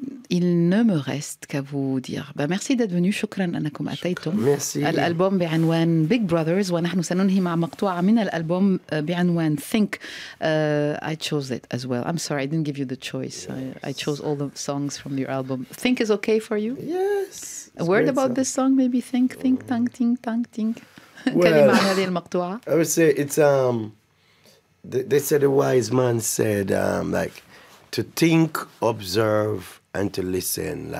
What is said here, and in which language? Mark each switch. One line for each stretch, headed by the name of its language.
French: Il ne me reste qu'à vous dire merci d'être venu.
Arabic: شكرا أنكم أتيتم.
French: Merci.
Arabic: الألبوم بعنوان Big Brothers ونحن سننهي مع مقطوعة من الألبوم بعنوان Think.
English: I chose it as well. I'm sorry I didn't give you the choice. I chose all the songs from your album. Think is okay for you? Yes. A word about this song maybe? Think, tang, ting, tang, ting. Well,
Arabic: كلمة عن هذه المقطوعة.
English: I would say it's They said the wise man said like to think, observe, and to listen.